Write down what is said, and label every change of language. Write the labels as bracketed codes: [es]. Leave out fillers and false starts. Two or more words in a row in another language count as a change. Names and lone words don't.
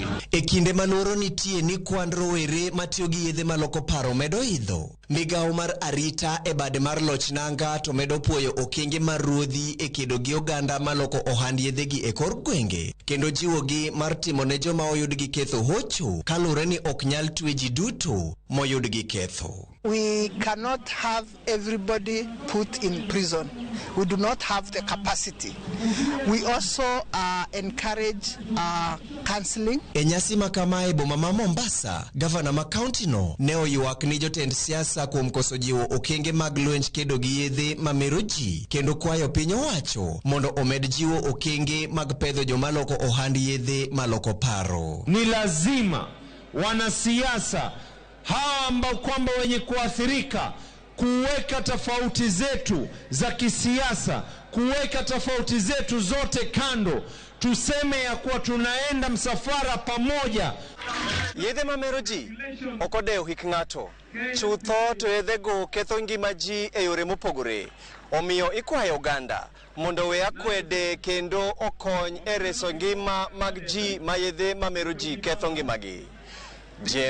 [luo] E kinde maloro nitie ni kwan rowere matiyo gi yedhe maloko paro medo idho, migawo mar arita e bade mar loch nanga to medo puoyo okenge mar ruodhi e kedo gi oganda maloko ohand yedhe gi e kor gwenge kendo jiwo gi mar timo ne joma oyud gi ketho hocho kalure ni ok nyal twe ji duto moyud gi ketho. [en] We cannot have everybody put in prison. We do not have the capacity. We also encourage counseling. [luo] E nyasi makamae boma ma Mombasa, gavana ma kaunti no ne oyuak ni jotend siasa kuom koso jiwo okenge mag lwenj kedo gi yedhe mameroji kendo kwayo piny owacho mondo omed jiwo okenge mag pedho joma loko ohand yedhe maloko paro. [sw] Ni lazima wanasiasa hawa ambao kwamba wenye kuathirika kuweka tofauti zetu za kisiasa, kuweka tofauti zetu zote kando, tuseme ya kuwa tunaenda msafara pamoja. [luo] Yedhe mameroji okodeo hik ng'ato, chutho to yedhe go ketho ngima ji e yore mopogore. Omiyo ikwayo oganda mondo we akwede kendo okony e reso ngima mag ji ma yedhe mameroji ketho ngimagi.